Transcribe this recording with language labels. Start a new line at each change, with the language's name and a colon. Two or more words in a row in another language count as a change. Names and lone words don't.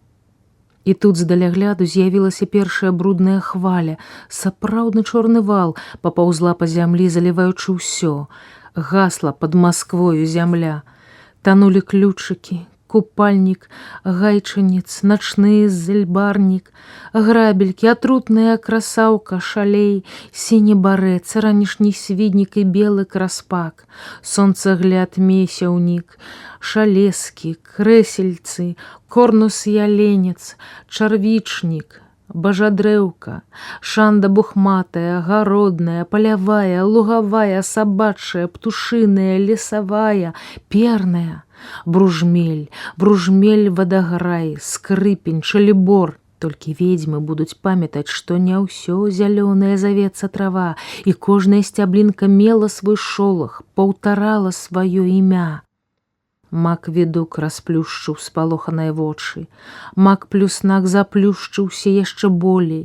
Belarusian: І тут здалягляду з'явілася першая брудная хваля, сапраўдны чорны вал папаўзла па зямлі, заліваючы ўсё. Гасла пад Масквою зямля. Танулі ключыкі, купальнік, гайчанец, начны зельбарнік, грабелькі, атрутная красаўка, шалей, сіні барэт, ранішні свіднік і белы краспак, сонцагляд месяўнік, шалескі, крэсельцы, корнус-яленец, чарвічнік, бажадрэўка, шанда бухматая, гародная, палявая, лугавая, сабачая, птушыная, лесавая, перная, бружмель, бружмель вадаграй, скрыпень, шалібор. Толькі ведзьмы будуць памятаць, што не ўсё зялёная завецца трава, і кожная сцяблінка мела свой шолах, паўтарала сваё імя. Мак ведук расплюшчыў спалоханыя вочы. Мак плюснак заплюшчыўся яшчэ болей.